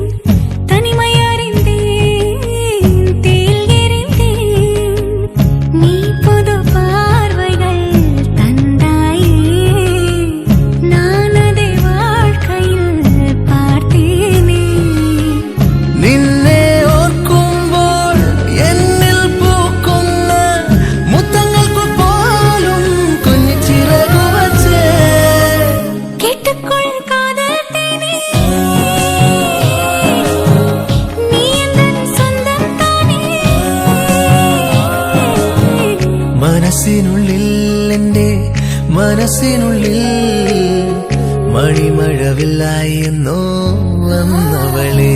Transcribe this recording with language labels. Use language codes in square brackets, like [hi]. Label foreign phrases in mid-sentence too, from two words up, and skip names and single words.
[ta] தனிமை அறிந்தேன் தேல் எறிந்தேன் நீ புது பார்வைகள் தந்தாயே நான் அதை வாழ்க்கையில் பார்த்தேனே [ml] നിന്നെ ഓർക്കുമ്പോൾ എന്നിൽ പൂക്കുന്ന മുത്തങ്ങൾക്ക് പോലും കുഞ്ഞു ചിറകു വച്ചേ [ta] கேட்டுக்கொள் காதல் தேனே நீ எந்தன் சொந்தம் தானே [ml] മനസ്സിനുള്ളിൽ എൻ്റെ മനസ്സിനുള്ളിൽ മണിമഴവില്ലായെന്നോ വന്നവളെ